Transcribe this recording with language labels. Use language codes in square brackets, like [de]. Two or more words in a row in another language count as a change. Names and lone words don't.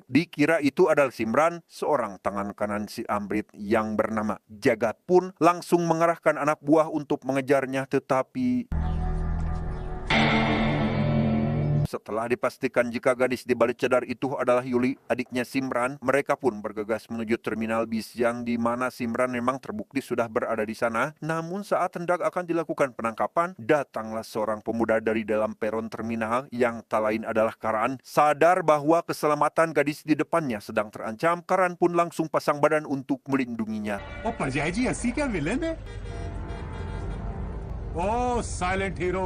[id] Dikira itu adalah Simran, seorang tangan kanan si Amrit yang bernama Jagat pun langsung mengarahkan anak buah untuk mengejarnya, tetapi setelah dipastikan jika gadis di balik cadar itu adalah Yuli, adiknya Simran, mereka pun bergegas menuju terminal bis yang di mana Simran memang terbukti sudah berada di sana. Namun saat hendak akan dilakukan penangkapan, datanglah seorang pemuda dari dalam peron terminal yang tak lain adalah Karan. Sadar bahwa keselamatan gadis di depannya sedang terancam, Karan pun langsung pasang badan untuk melindunginya. [hi] Oh, Parjai ji asli क्या विलेन है? [en] Oh, silent hero.